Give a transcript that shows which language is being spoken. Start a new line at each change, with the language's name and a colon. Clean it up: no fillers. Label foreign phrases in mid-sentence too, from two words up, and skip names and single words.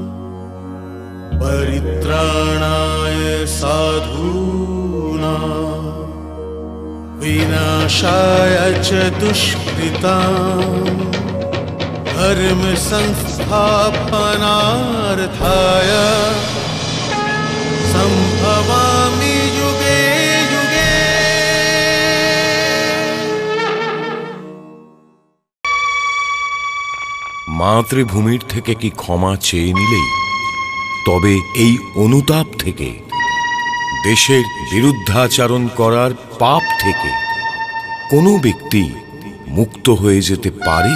Sanskrit: परित्राणाय साधूनां विनाशाय च दुष्कृतां धर्म संस्थापनार्थाय संभवामि युगे युगे।
Bangla: মাতৃভূমির থেকে কি ক্ষমা চেয়ে নিলেই তবে এই অনুতাপ থেকে, দেশের বিরুদ্ধাচরণ করার পাপ থেকে কোনো ব্যক্তি মুক্ত হয়ে যেতে পারে?